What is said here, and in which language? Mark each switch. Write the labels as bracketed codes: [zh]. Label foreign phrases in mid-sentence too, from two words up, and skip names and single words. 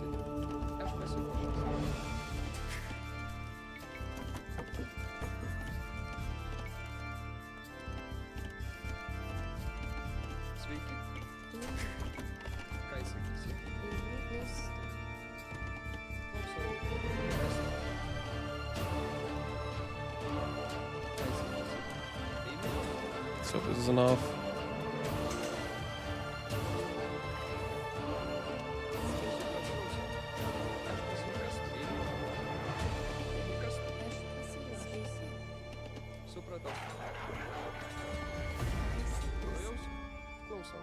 [lt] Aš pasiruošęs. Sveiki. Ką sakysi? Klausau. Ką sakysi? Eime. [en] Let's hope this is enough. [lt] Supratau. Tuojaus? Klausau.